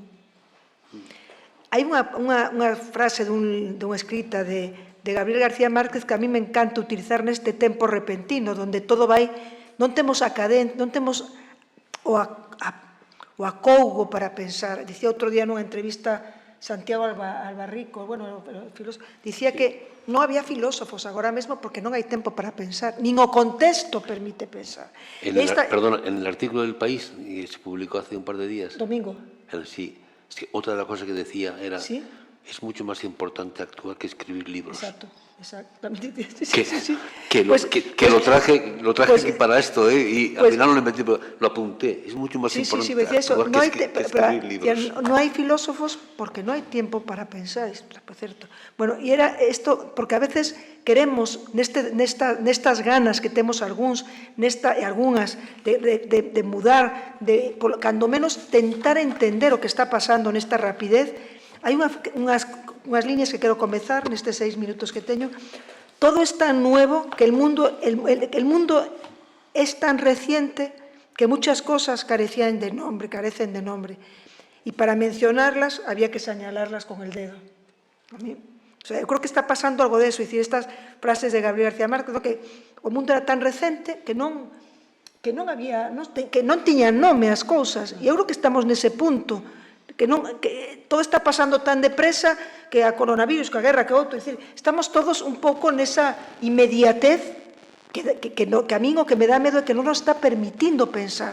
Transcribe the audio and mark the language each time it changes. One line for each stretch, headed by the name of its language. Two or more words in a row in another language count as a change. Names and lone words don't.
Galician: Hai unha frase dunha escrita de Gabriel García Márquez que
Spanish: a mí me encanta
Galician: utilizar neste tempo repentino, donde todo vai, non temos a cadencia, non temos o acougo para pensar. Dicía outro día nunha entrevista Santiago Albarrico, bueno, dicía que non había filósofos agora mesmo porque non hai tempo para pensar, nin o contexto permite pensar.
Spanish: Perdona, en el artículo del País, que se publicó hace un par de días. Domingo. Sí, es que otra de las cosas que decía era, ¿sí? Es mucho más importante actuar que escribir libros. Exacto. Que lo traje aquí para esto, y al final no lo metí, pero lo apunté. Es mucho más importante actuar que escribir libros. No hay filósofos porque no hay tiempo para pensar, por cierto. Bueno, y era esto, porque a veces queremos,
Galician: nestas ganas que temos algúns, e algunhas, de mudar, cando menos tentar entender o que está pasando nesta rapidez. Hai unhas líneas que quero comezar nestes 6 minutos que teño.
Spanish: Todo es tan nuevo que el mundo es tan reciente que muchas cosas carecen de nombre. Y para mencionarlas había que señalarlas con el dedo. Yo creo que está pasando algo de eso. Es decir, estas frases de Gabriel García Márquez,
Galician: que o mundo era tan recente que non tiñan nome as cousas. E eu creo que estamos nese punto, que todo está pasando tan depresa, que a coronavirus, que a guerra, que outro, é dicir, estamos todos un pouco nesa inmediatez que a min o que me dá medo é que non nos está permitindo pensar.